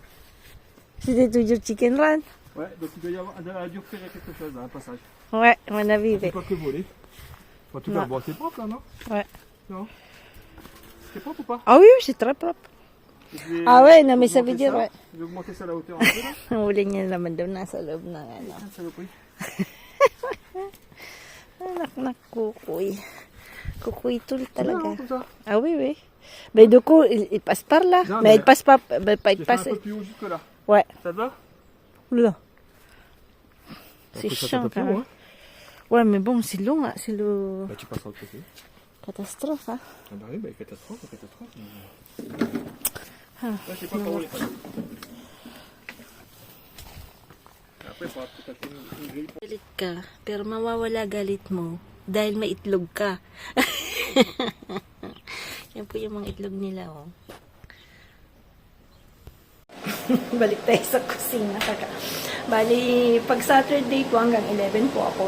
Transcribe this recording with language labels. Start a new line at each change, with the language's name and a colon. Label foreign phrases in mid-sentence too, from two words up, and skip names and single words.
French: c'était toujours
English: chicken run.
French: Ouais, donc il doit y avoir, elle a dû refaire quelque chose, hein, un passage. Ouais, mon avis. C'est pas que voler. En tout cas, Non. bon, c'est propre là, non? Ouais. Non. C'est propre ou pas? Ah oui, c'est très propre. Je vais Ah ouais, non, mais ça veut augmenter dire, ça. ouais. Je vais augmenter ça à la hauteur un peu là.
Filipino: Huli niya naman daw nasa loob ng ano.
French: Ah, saloperie.
Filipino: Anak kukuy. Kukuy tool
French: Non,
Filipino: talaga.
French: comme ça. Ah oui, oui. Mais du coup, il passe par là. Non, mais mais- il passe pas. Il Je vais faire passe. un peu plus haut jusque là. Ouais. Ça te va? Là. C'est Après, ça, chiant peut quand plus même. haut, hein. Ouais, mais bon, c'est long. Hein. C'est le Bah, tu passeras de côté. catastrophe. Hein. Ah bah oui, bah catastrophe, catastrophe. Je sais pas comment les faire. Après, faut peut-être une grille.
Filipino: Galit ka, pero mawawala galit mo dahil may itlog ka. Yan po yung mga itlog nila, oh. Balik tayo sa kusina. Bali, pag Saturday po hanggang 11 po ako.